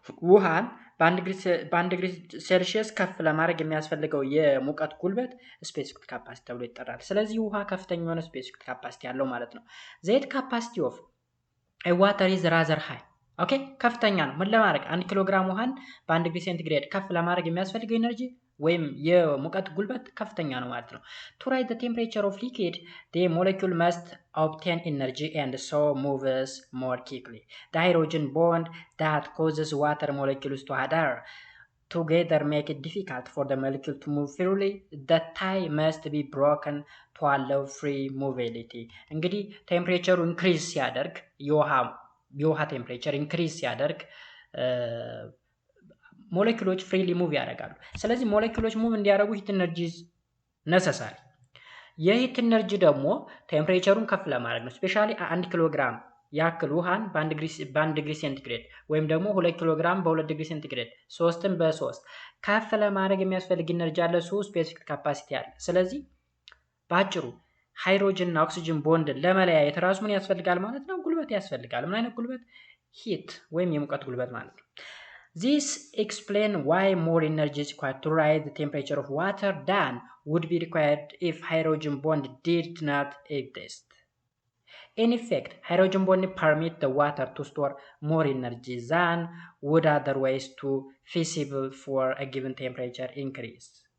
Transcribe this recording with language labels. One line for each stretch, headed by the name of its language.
Amharic: ውሃን በ1 ዲግሪ ሴልሺየስ ከፍ ለማድረግ የሚያስፈልገው የሙቀት ጉልበት ስፔሲፊክ ካፓሲቲ ተብሎ ይጠራል። ስለዚህ ውሃ ከፍተኛ የሆነ ስፔሲፊክ ካፓሲቲ ያለው ማለት ነው። ዘይት ካፓሲቲ ኦፍ
English: a water is rather high
Amharic: ኦኬ ከፍተኛ ነው። ምን ለማድረግ 1 ኪሎ ግራም ውሃን በ1 ዲግሪ ሴንቲግሬድ ከፍ ለማድረግ የሚያስፈልገው ኤነርጂ ወይም የሙቀት ጉልበት ከፍተኛ ነው ማለት ነው።
English: to rise the temperature of liquid the molecule must obtain energy and so moves more quickly. The hydrogen bond that causes water molecules to adhere together make it difficult for the molecule to move freely. The tie must be broken to allow free mobility.
Amharic: እንግዲህ ቴምፕሬቸሩ ኢንክሪዝ ሲያደርግ የውሃ ቴምፕሬቸር ኢንክሪዝ ሲያደርግ ሞለኪውሎች ፍሪሊ ሙቭ ያደርጋሉ። ስለዚህ ሞለኪውሎች ሙቭ እንዲያደርጉ ሂት ኤነርጂ ነሰሳሪ። የሂት ኤነርጂ ደግሞ ቴምፕሬቸሩን ከፍ ለማድረግ ነው። ስፔሻሊ 1 ኪሎ ግራም ያክል ውሃን በ1 ዲግሪ ሴንቲግሬድ ወይም ደግሞ 2 ኪሎ ግራም በ2 ዲግሪ ሴንቲግሬድ 3ን በ3 ከፍ ለማድረግ የሚያስፈልግ ኤነርጂ አለ። እሱ ስፔሲፊክ ካፓሲቲ አለ። ስለዚህ ባጭሩ ሃይድሮጅን እና ኦክሲጅን ቦንድን ለመለያየት ራሱ ምን ያስፈልጋል ማለት ነው? ጉልበት ያስፈልጋል። ምን አይነት ጉልበት? ሂት ወይም የሙቀት ጉልበት ማለት ነው።
English: This explains why more energy is required to rise the temperature of water than would be required if hydrogen bond did not exist. In effect, hydrogen bond permit the water to store more energy than would otherwise to feasible for a given temperature increase.